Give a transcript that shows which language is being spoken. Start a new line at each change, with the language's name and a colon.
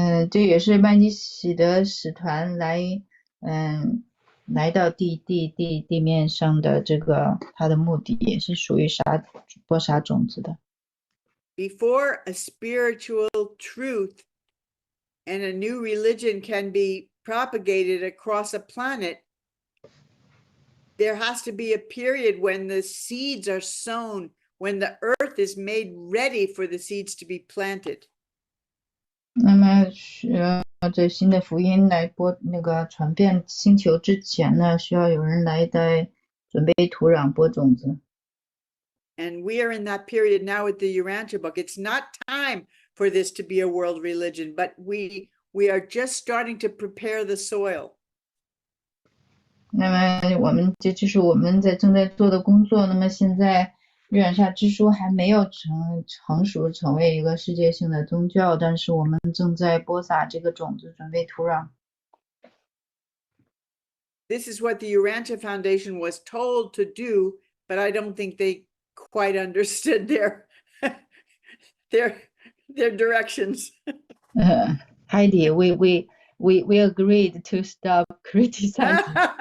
Chinese: 这也是麦基洗德使团来到地面上的这个他的目的，也是属于播撒种子的。
English: Before a spiritual truth and a new religion can be propagated across a planet, there has to be a period when the seeds are sown, when the earth is made ready for the seeds to be planted.
Chinese: 那么这新的福音来传遍星球之前呢，需要有人来准备土壤播种子。
English: And we are in that period now with the Urantia book. It's not time for this to be a world religion, but we are just starting to prepare the soil.
Chinese: 那么这就是我们正在做的工作。那么现在日耳夏之书还没有成熟成为一个世界性的宗教，但是我们正在播撒这个种子，准备土壤。
English: This is what the Urantia Foundation was told to do, but I don't think they quite understood their directions. Heidi, we agreed to stop criticizing.